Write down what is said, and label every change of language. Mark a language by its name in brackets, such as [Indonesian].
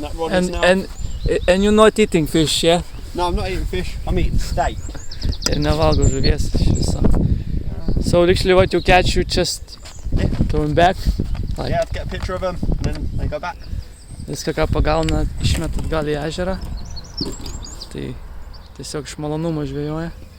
[English] And you're not eating fish, yeah? No, I'm not eating fish. I'm eating steak. [Lithuanian] Ir nevalgo žuvies iš viso. [English] So literally what you catch, you just going back? Like, yeah, I have to get a picture of them and then they go back. [Lithuanian] Viską, ką pagauna, išmeta atgal į ežerą. Tai tiesiog iš malonumo žvejoja.